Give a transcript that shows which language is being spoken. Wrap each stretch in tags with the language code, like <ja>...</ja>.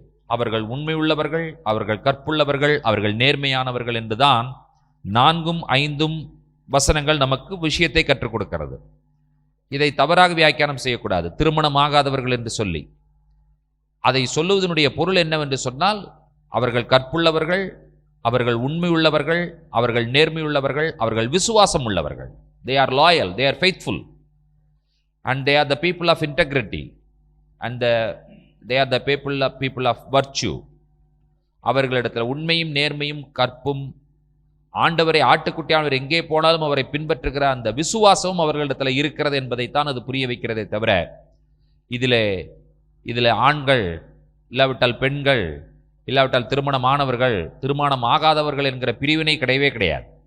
<ta>அவர்கள் உண்மையுள்ளவர்கள், அவர்கள் கற்புள்ளவர்கள், அவர்கள் நேர்மையானவர்கள் என்றுதான் 4, 5 வசனங்கள் நமக்கு விஷயத்தை கற்றுக் கொடுக்கிறது. இதை தவறாக வியாக்கியானம் செய்யக்கூடாது. திருமணமாகாதவர்கள் என்று சொல்லி அதை சொல்லுவதனுடைய பொருள் என்னவென்று சொன்னால், அவர்கள் கற்புள்ளவர்கள், அவர்கள் உண்மையுள்ளவர்கள், அவர்கள் நேர்மையுள்ளவர்கள், அவர்கள் விசுவாசம் உள்ளவர்கள்.</ta> <en>They are loyal, they are faithful, and they are the people of integrity, and they are the people of virtue.</en> <ta>அவர்களிடத்தில் உண்மையும் நேர்மையும் கற்பும், ஆண்டவரை ஆட்டுக்குட்டியானவர் எங்கே போனாலும் அவரை பின்பற்றுகிற அந்த விசுவாசமும் அவர்களிடத்தில் இருக்கிறது என்பதைத்தான் அது புரிய வைக்கிறதே தவிர, இதில் ஆண்கள் இல்லாவிட்டால் பெண்கள் இல்லாவிட்டால் திருமணமானவர்கள் திருமணம் ஆகாதவர்கள் என்கிற பிரிவினை கிடையவே கிடையாது.</ta>